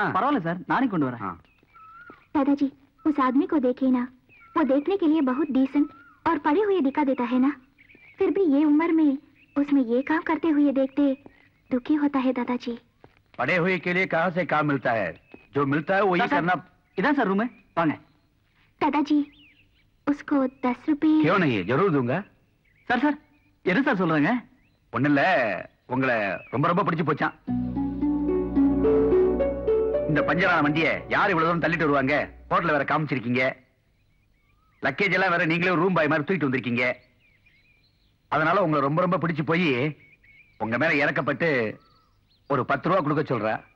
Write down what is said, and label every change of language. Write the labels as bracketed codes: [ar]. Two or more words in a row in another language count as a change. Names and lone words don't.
[ta] பரவாயில்லை சார், நானே கொண்டு வரேன். [hi] दादाजी, उस आदमी को देखिए ना, वो देखने के लिए बहुत डिसेंट और पढ़े हुए दिखा देता है ना, फिर भी ये उम्र में उसमें ये काम करते हुए देखते दुखी होता है दादाजी. पढ़े हुए के लिए कहाँ से काम मिलता है? जो मिलता है वही करना. [ta] இதான் சார் ரூம், வாங்க. [hi] दादाजी, उसको 10 रुपए. क्यों नहीं, जरूर दूंगा. [ta] சார் சார், என்ன சார் சொல்றாங்க? ஒண்ணு இல்ல, உங்களை ரொம்ப ரொம்ப பிடிச்சு போச்சான். இந்த பஞ்சரான வண்டியை யார் இவ்வளவு தூரம் தள்ளிட்டு வருவாங்க? ஹோட்டல்ல வேற காமிச்சிருக்கீங்க. லக்கேஜ் எல்லாம் வேற நீங்களே [en] room boy [ta] மாதிரி தூக்கிட்டு வந்திருக்கீங்க. அதனால உங்களை ரொம்ப ரொம்ப பிடிச்சு போய் உங்க மேல இறக்கப்பட்டு ஒரு 10 ரூபா கொடுக்க சொல்ற.